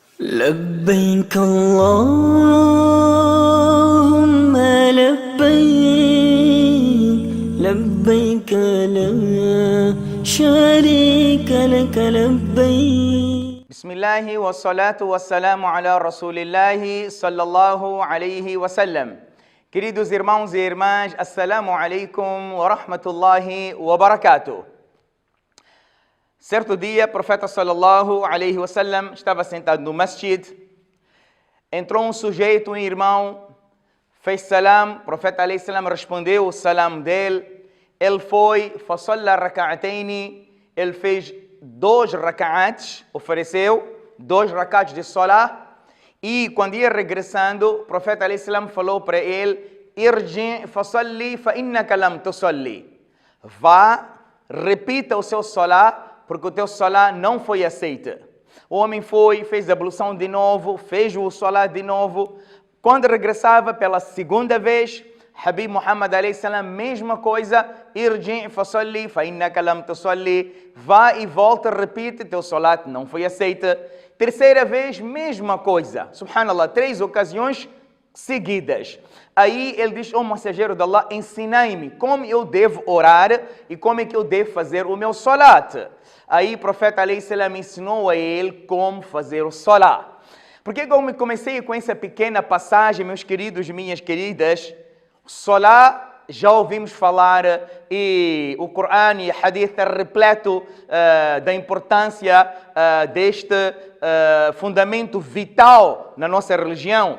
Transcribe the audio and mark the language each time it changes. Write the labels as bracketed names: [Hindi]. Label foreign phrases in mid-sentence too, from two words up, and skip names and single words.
[Arabic] لبيك اللهم لبيك لبيك لا شريك لك لبيك. بسم الله والصلاة والسلام على رسول الله صلى الله عليه وسلم. [Portuguese] Queridos irmãos e irmãs, [Arabic] السلام عليكم ورحمة الله وبركاته. [Portuguese] Certo dia, o profeta [Arabic] صلى الله عليه وسلم [Portuguese] estava sentado no masjid. Entrou um sujeito, um irmão, fez salam. O profeta [Arabic] عليه السلام [Portuguese] respondeu o salam dele. Ele foi, [Arabic] فصلى ركعتين, [Portuguese] ele fez 2 raka'ats, ofereceu 2 raka'ats de salah. E quando ia regressando, o profeta [Arabic] عليه السلام [Portuguese] falou para ele: [Arabic] ارجع فصل فإنك لم تصل. [Portuguese] Vá, repita o seu salah, porque o teu salah não foi aceito. O homem foi, fez a ablução de novo, fez o salah de novo. Quando regressava pela segunda vez, [Arabic] حبيب محمد عليه السلام, [Portuguese] mesma coisa, [Arabic] ارجع فصل فإنك لم تصل. [Portuguese] Vá e volta, repite, teu salat não foi aceito. Terceira vez, mesma coisa. Subhanallah, 3 ocasiões seguidas. Aí ele diz: ó mensageiro de Allah, ensinai-me como eu devo orar e como é que eu devo fazer o meu salat. Aí o profeta [Arabic] عليه السلام [Portuguese] ensinou a ele como fazer o salat. Por que eu comecei com essa pequena passagem, meus queridos e minhas queridas? Salat, já ouvimos falar, e o Corão e o Hadith é repleto da importância deste fundamento vital na nossa religião.